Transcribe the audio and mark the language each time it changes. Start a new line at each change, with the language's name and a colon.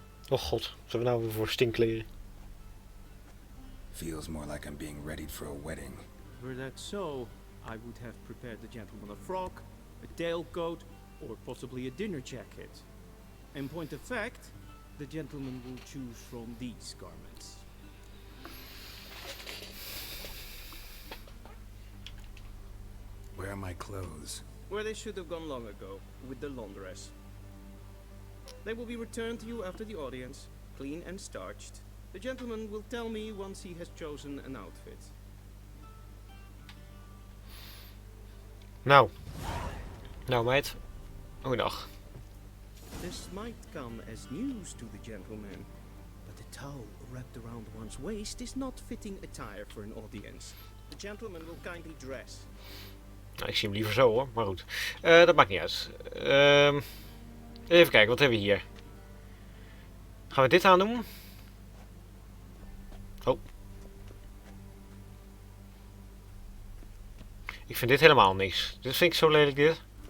Dutch: Oh god, wat hebben we nou weer voor stinkkleren?
English: Feels more like I'm being readied for a wedding. Were that so, I would have prepared the gentleman a frock, a tailcoat, or possibly a dinner jacket. In point of fact, the gentleman will choose from these garments. Where are my clothes? Where they should have gone long ago, with the laundress. They will be returned to you after the audience, clean and starched. The gentleman will tell me once he has chosen an outfit.
Dutch: Nou meid. Goeiedag.
English: This might come as news to the gentleman, but the towel wrapped around one's waist is not fitting attire for an audience. The gentleman will kindly dress.
Dutch: Nou, ik zie hem liever zo hoor, maar goed. Dat maakt niet uit. Even kijken, wat hebben we hier? Gaan we dit aandoen? Oh. Ik vind dit helemaal niks. Dit vind ik zo lelijk dit.